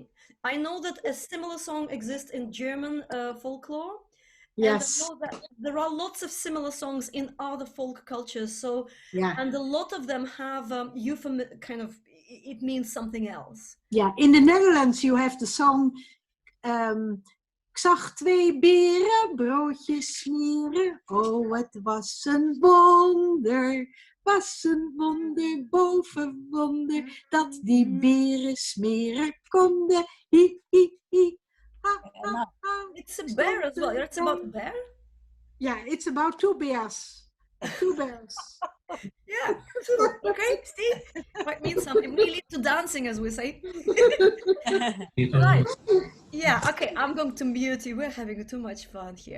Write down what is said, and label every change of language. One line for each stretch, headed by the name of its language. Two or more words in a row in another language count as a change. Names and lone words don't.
English: I know that a similar song exists in German folklore. Yes. And I know that there are lots of similar songs in other folk cultures. So, Yeah. and a lot of them have kind of, it means something else. Yeah, in the Netherlands you have the song Ik zag 2 beren broodjes smeren.
Dutch: Oh, het was een wonder. Was een wonder boven wonder. Dat die beren smeren konden. Hi, hi, hi. Ha, ha, ha.
English: It's a bear as well. It's about a bear? Yeah, it's about 2 bears. 2 bears. Yeah, okay, Steve. Might mean something. We lead to dancing, as we say. Right. Yeah, okay, I'm going to mute you. We're having too much fun here.